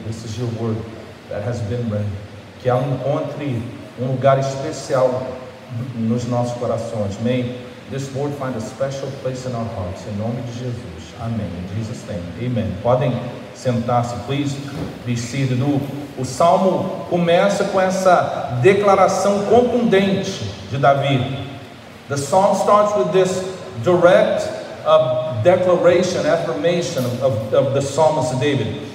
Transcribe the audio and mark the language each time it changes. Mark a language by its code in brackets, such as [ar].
[en] This is your word that has been read. [pt] Que ela encontre um lugar especial nos nossos corações. [en] May this word find a special place in our hearts. [pt] Em nome de Jesus. Amém. [en] In Jesus' name. Amen. [pt] Podem sentar-se. [en] Please be seated. [pt] O Salmo começa com essa declaração contundente de Davi. [en] The Psalm starts with this direct declaration, affirmation of the psalmist David.